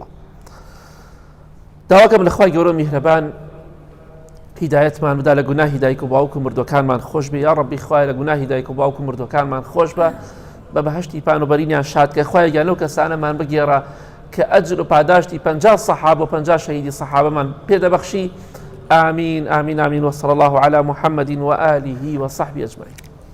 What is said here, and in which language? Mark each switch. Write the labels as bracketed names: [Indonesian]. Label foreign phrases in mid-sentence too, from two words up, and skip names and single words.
[Central Kurdish] داواکەم لە خوای گەورە میهرەبان هیدایەتمان بدا، لە گوناهی دایک و باوک و مردوەکانمان خۆش بێ. یا ڕەبی خوای لە گوناهی دایک و باوک و مردوەکانمان خۆش بە، بە بەهەشتی پانوبەرینیان شاد کە. خوای گیان لەو کەسانەمان بگێڕە کە ئەجر و پاداشتی 50 سەحابە و 50 شەهیدی سەحابەمان پێدەبەخشی. [Arabic] آمين آمين آمين. وصلى الله على محمد وآله وصحبه أجمعين.